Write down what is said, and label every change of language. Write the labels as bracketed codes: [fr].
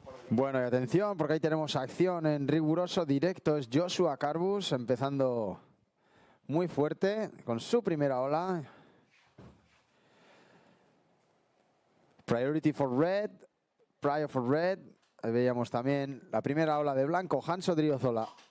[es] Bueno, y atención, porque ahí tenemos acción en riguroso directo. Es Joshua Carbus empezando muy fuerte con su primera ola. [en] Priority for red, prior for red. [es] Ahí veíamos también la primera ola de blanco, Hans Odriozola.